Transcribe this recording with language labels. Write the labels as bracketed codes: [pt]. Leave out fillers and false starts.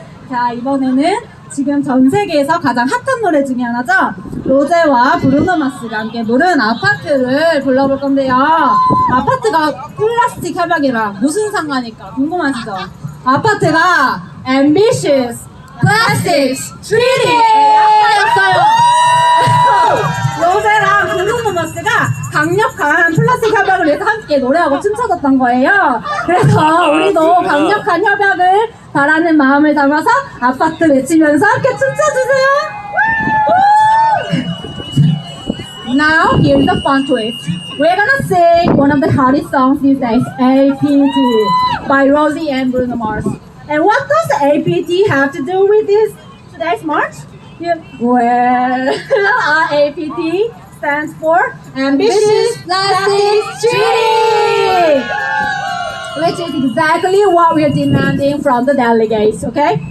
[ko] 자, 이번에는 지금 전 세계에서 가장 핫한 노래 중에 하나죠. 로제와 브루노 마스가 함께 부른 아파트를 불러볼 건데요. 아파트가 플라스틱 협약이랑 무슨 상관일까 궁금하시죠? 아파트가 [en] Ambitious Plastics Treaty [ko] 였어요. 로제랑 브루노 마스가 강력한 플라스틱 협약을 위해서 함께 노래하고 춤춰줬던 거예요. 그래서 우리도 강력한 협약을 바라는 마음을 담아서 아파트 외치면서 함께 춤춰주세요. [en] Now here's the fun twist. We're gonna sing one of the hottest songs these days, APT by Rosie and Bruno Mars. And what does APT have to do with this today's march? Well, APT stands for Ambitious Plastics Treaty, which is exactly what we're demanding from the delegates, okay?